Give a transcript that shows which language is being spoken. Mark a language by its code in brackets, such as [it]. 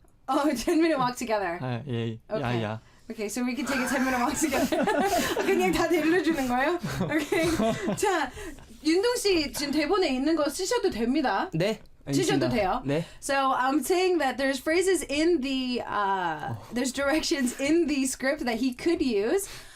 [en] Oh, 10 minute walk together. [ko] 예. [en] Okay. [ko] 야야. [en] Okay, so we can take a 10 minute walk together. [ko] 그냥 다 들려주는 거예요? Okay. 자, 윤동 씨 지금 대본에 있는 거 쓰셔도 됩니다. 네. 주셔도 돼요. 네. [en] So I'm saying that there's phrases in the there's directions in the script that he could use.